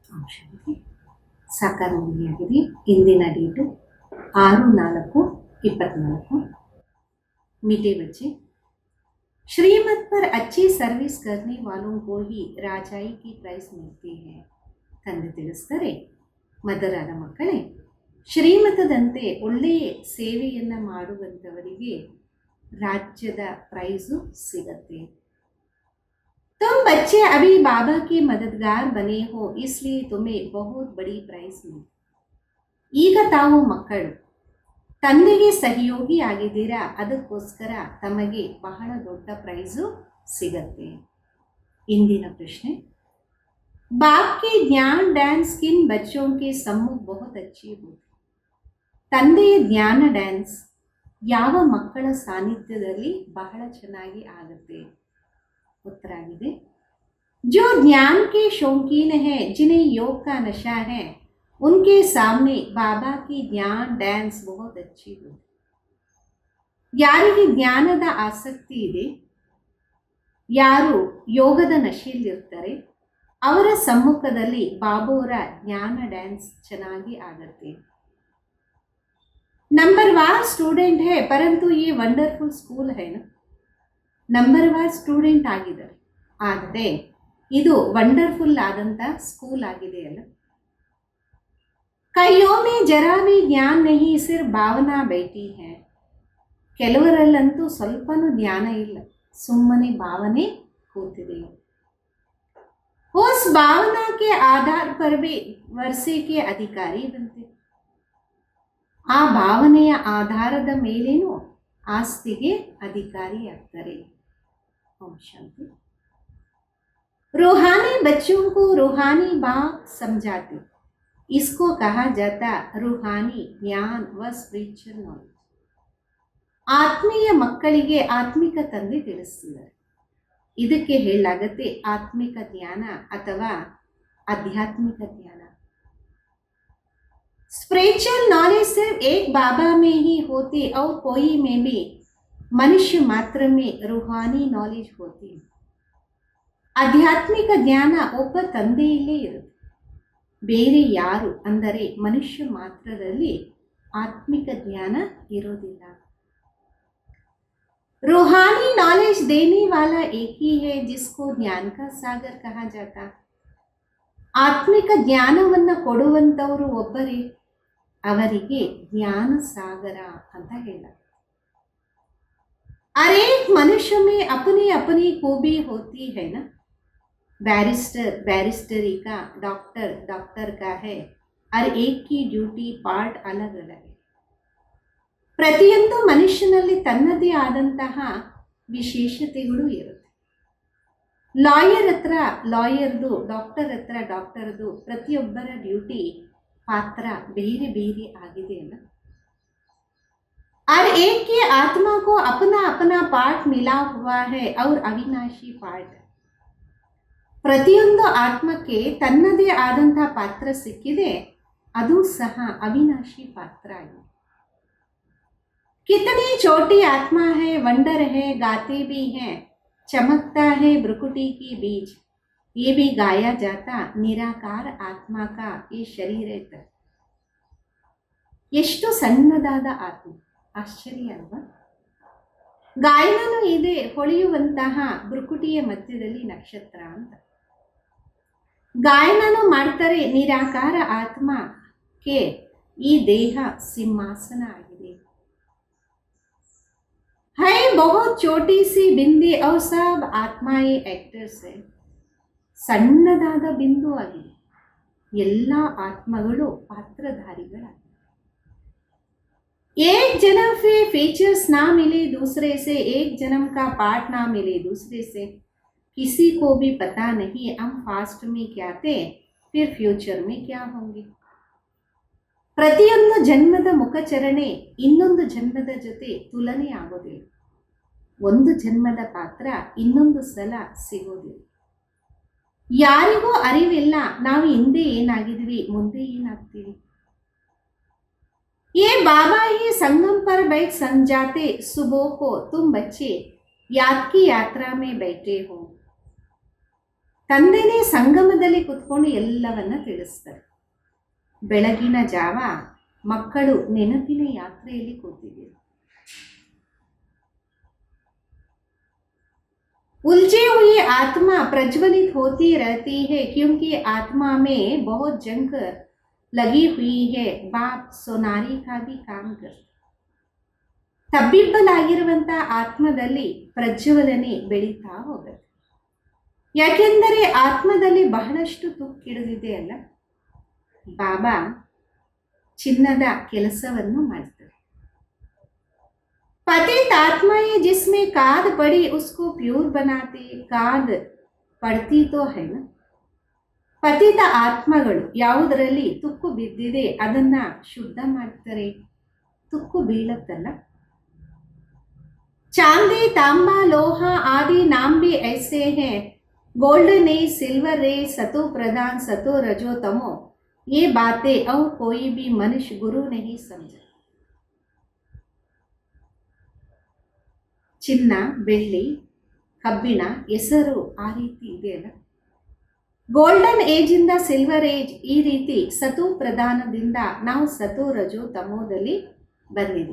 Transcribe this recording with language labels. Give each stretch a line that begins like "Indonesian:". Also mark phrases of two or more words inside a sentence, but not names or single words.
Kannada: ಶಾಂತಿ ಸಾಕಾರ ಮುಗಿಯಾಗಿದೆ. ಇಂದಿನ ಡೇಟು 6/4/24.
Hindi: मीठे बच्चे, श्रीमत पर अच्छी सर्विस करने वालों को ही राजाई की प्राइस मिलती है.
Kannada: ತಂದೆ ತಿಳಿಸ್ತಾರೆ, ಮದರಾದ ಮಕ್ಕಳೇ, ಶ್ರೀಮತದಂತೆ ಒಳ್ಳೆಯ ಸೇವೆಯನ್ನು ಮಾಡುವಂಥವರಿಗೆ ರಾಜ್ಯದ ಪ್ರೈಸು ಸಿಗತ್ತೆ.
Hindi: तुम बच्चे अभी बाबा के मददगार बने हो, इसलिए तुम्हें बहुत बड़ी प्राइस मिली.
Kannada: ಈಗ ತಾವು ಮಕ್ಕಳು ತಂದೆಗೆ ಸಹಯೋಗಿ ಆಗಿದ್ದೀರಾ, ಅದಕ್ಕೋಸ್ಕರ ತಮಗೆ ಬಹಳ ದೊಡ್ಡ ಪ್ರೈಸು ಸಿಗತ್ತೆ. ಇಂದಿನ ಪ್ರಶ್ನೆ,
Hindi: बाप के ज्ञान ड्यान्स किन बच्चों के सम्मुख बहुत अच्छी होती.
Kannada: ತಂದೆಯ ಜ್ಞಾನ ಡ್ಯಾನ್ಸ್ ಯಾವ ಮಕ್ಕಳ ಸಾನ್ನಿಧ್ಯದಲ್ಲಿ ಬಹಳ ಚೆನ್ನಾಗಿ ಆಗುತ್ತೆ?
Hindi: उत्तर आगे, जो ज्ञान के शौकीन है, जिन्हें योग का नशा है, उनके सामने बाबा की ज्ञान ड्यान्स बहुत अच्छी हो.
Kannada: ಯಾರಿಗೆ ಜ್ಞಾನದ ಆಸಕ್ತಿ ಇದೆ, ಯಾರು ಯೋಗದ ನಶೆಯಲ್ಲಿರ್ತಾರೆ, ಅವರ ಸಮ್ಮುಖದಲ್ಲಿ ಬಾಬೋರ ಜ್ಞಾನ ಡ್ಯಾನ್ಸ್ ಚೆನ್ನಾಗಿ ಆಗತ್ತೆ.
Hindi: नंबरवार स्टूडेंट है, परंतु ये
English: wonderful school
Hindi: है ना.
Kannada: ನಂಬರ್ವಾರ್ ಸ್ಟೂಡೆಂಟ್ ಆಗಿದ್ದಾರೆ, ಆದರೆ ಇದು ವಂಡರ್ಫುಲ್ ಆದಂಥ ಸ್ಕೂಲ್ ಆಗಿದೆಯಲ್ಲ.
Hindi: कइयों में ज़रा भी ज्ञान नहीं, सिर्फ भावना बैठी है.
Kannada: ಕೆಲವರಲ್ಲಂತೂ ಸ್ವಲ್ಪನೂ ಜ್ಞಾನ ಇಲ್ಲ, ಸುಮ್ಮನೆ ಭಾವನೆ ಕೂತಿದೆ.
Hindi: उस भावना के आधार पर वे वर्षे के अधिकारी बनते.
Kannada: ಆ ಭಾವನೆಯ ಆಧಾರದ ಮೇಲೇನೂ ಆಸ್ತಿಗೆ ಅಧಿಕಾರಿ ಆಗ್ತಾರೆ.
Hindi: ओम शांति. रूहानी बच्चों को रूहानी बाप समझाते, इसको कहा जाता रूहानी ज्ञान व
English: spiritual knowledge.
Kannada: ಆತ್ಮೀಯ ಮಕ್ಕಳಿಗೆ ಆತ್ಮಿಕ ತಂದೆ ತಿಳಿಸ್ತಿದ್ದಾರೆ, ಇದಕ್ಕೆ ಹೇಳಲಾಗತ್ತೆ ಆತ್ಮಿಕ ಜ್ಞಾನ ಅಥವಾ ಆಧ್ಯಾತ್ಮಿಕ ಜ್ಞಾನ.
English: spiritual knowledge
Hindi: सिर्फ एक बाबा में ही होती और कोई में भी मनुष्य मात्र में रूहानी नॉलेज होती.
Kannada: ಆಧ್ಯಾತ್ಮಿಕ ಜ್ಞಾನ ಒಬ್ಬ ತಂದೆಯಲ್ಲೇ ಇರುತ್ತೆ, ಬೇರೆ ಯಾರು ಅಂದರೆ ಮನುಷ್ಯ ಮಾತ್ರದಲ್ಲಿ ಆತ್ಮಿಕ ಜ್ಞಾನ ಇರೋದಿಲ್ಲ.
Hindi: रूहानी नॉलेज देने वाला एक ही है, जिसको ज्ञान का सागर कहा जाता.
Kannada: ಆತ್ಮಿಕ ಜ್ಞಾನವನ್ನು ಕೊಡುವಂಥವರು ಒಬ್ಬರೇ, ಅವರಿಗೆ ಜ್ಞಾನ ಸಾಗರ ಅಂತ ಹೇಳ.
Hindi: हर एक मनुष्य में अपनी अपनी खूबी होती है ना. बैरिस्टर बैरिस्टरी का, डॉक्टर डॉक्टर का है. हर एक की
English: duty part
Hindi: अलग अलग है.
Kannada: ಪ್ರತಿಯೊಂದು ಮನುಷ್ಯನಲ್ಲಿ ತನ್ನದೇ ಆದಂತಹ ವಿಶೇಷತೆಗಳು ಇರುತ್ತೆ. ಲಾಯರ್ ಹತ್ರ ಲಾಯರ್ದು, ಡಾಕ್ಟರ್ ಹತ್ರ ಡಾಕ್ಟರ್ದು, ಪ್ರತಿಯೊಬ್ಬರ ಡ್ಯೂಟಿ ಪಾತ್ರ ಬೇರೆ ಬೇರೆ ಆಗಿದೆ ಅಲ್ಲ.
Hindi: हर एक की आत्मा को अपना अपना पार्ट मिला हुआ है और अविनाशी पार्ट.
Kannada: ಪ್ರತಿಯೊಂದು ಆತ್ಮಕ್ಕೆ ತನ್ನದೇ ಆದಂಥ ಪಾತ್ರ ಸಿಕ್ಕಿದೆ, ಅದು ಸಹ ಅವಿನಾಶಿ ಪಾತ್ರ ಆಗಿದೆ.
Hindi: कितनी छोटी आत्मा है, वंडर है, गाते भी हैं, चमकता है ब्रुकुटी की बीज. ये भी गाया जाता निराकार आत्मा का ये शरीर है.
Kannada: ಎಷ್ಟು ಸಣ್ಣದಾದ ಆತ್ಮ, ಆಶ್ಚರ್ಯ ಅಲ್ವಾ? ಗಾಯನೂ ಇದೆ, ಹೊಳೆಯುವಂತಹ ಬೃಕುಟಿಯ ಮಧ್ಯದಲ್ಲಿ ನಕ್ಷತ್ರ ಅಂತ. ಗಾಯನೂ ಮಾಡ್ತಾರೆ ನಿರಾಕಾರ ಆತ್ಮಕ್ಕೆ ಈ ದೇಹ ಸಿಂಹಾಸನ ಆಗಿದೆ.
Hindi: है बहुत छोटी सी बिंदी और सब आत्माएं एक्टर्स है.
Kannada: ಸಣ್ಣದಾದ ಬಿಂದು ಆಗಿದೆ, ಎಲ್ಲ ಆತ್ಮಗಳು ಪಾತ್ರಧಾರಿಗಳಾಗಿವೆ.
Hindi: एक जन्म से फीचर्स ना मिले दूसरे से, एक जन्म का पार्ट ना मिले दूसरे से, किसी को भी पता नहीं हम फास्ट में क्या थे, फिर फ्यूचर में क्या होंगे.
Kannada: ಪ್ರತಿಯೊಂದು ಜನ್ಮದ ಮುಖಚರಣೆ ಇನ್ನೊಂದು ಜನ್ಮದ ಜೊತೆ ತುಲನೆ ಆಗೋದಿಲ್ಲ. ಒಂದು ಜನ್ಮದ ಪಾತ್ರ ಇನ್ನೊಂದು ಸಲ ಸಿಗೋದಿಲ್ಲ. ಯಾರಿಗೂ ಅರಿವಿಲ್ಲ ನಾವು ಹಿಂದೆ ಏನಾಗಿದ್ವಿ, ಮುಂದೆ ಏನಾಗ್ತೀವಿ.
Hindi: ये बाबा ही संगम पर बैठ समझाते, सुबह को तुम बच्चे याद की यात्रा में बैठे हो.
Kannada: ತಂದೆನೇ ಸಂಗಮದಲ್ಲಿ ಕುತ್ಕೊಂಡು ಎಲ್ಲವನ್ನ ತಿಳಿಸ್ತಾರೆ. ಬೆಳಗಿನ ಜಾವ ಮಕ್ಕಳು ನೆನಪಿನ ಯಾತ್ರೆಯಲ್ಲಿ ಕೂತಿದ್ದೀರಿ.
Hindi: उलझी हुई आत्मा प्रज्वलित होती रहती है क्योंकि आत्मा में बहुत जंग लगी हुई है. बाप सोनारी का भी काम कर.
Kannada: ತಬ್ಬಿಬ್ಬಲಾಗಿರುವಂಥ ಆತ್ಮದಲ್ಲಿ ಪ್ರಜ್ವಲನೆ ಬೆಳೀತಾ ಹೋಗುತ್ತೆ. ಯಾಕೆಂದರೆ ಆತ್ಮದಲ್ಲಿ ಬಹಳಷ್ಟು ತುಕ್ಕಿಡಿದಿದೆ ಅಲ್ಲ. ಬಾಬಾ ಚಿನ್ನದ ಕೆಲಸವನ್ನು ಮಾಡ್ತಾರೆ.
Hindi: पतित आत्माएं जिसमें काद पड़ी उसको प्यूर बनाते. काद पड़ती तो है ना.
Kannada: ಪತಿತ ಆತ್ಮಗಳು ಯಾವುದರಲ್ಲಿ ತುಕ್ಕು ಬಿದ್ದಿದೆ ಅದನ್ನ ಶುದ್ಧ ಮಾಡ್ತಾರೆ. ತುಕ್ಕು ಬೀಳತ್ತಲ್ಲ.
Hindi: चांदी तांबा लोहा आदि नाम भी ऐसे हैं.
English: golden age, silver age,
Hindi: सतो प्रधान, सतो रजो तमो, ये बातें और कोई भी मनुष्य गुरु नहीं समझा.
Kannada: ಚಿನ್ನ, ಬೆಳ್ಳಿ, ಕಬ್ಬಿಣ ಹೆಸರು ಆ ರೀತಿ ಇದೆಯಲ್ಲ.
English: golden age
Kannada: ಇಂದ
English: silver age,
Kannada: ಈ ರೀತಿ ಸತು ಪ್ರಧಾನದಿಂದ ನಾವು ಸತು ರಜೋ ತಮೋದಲ್ಲಿ ಬಂದಿದ್ದೀವಿ.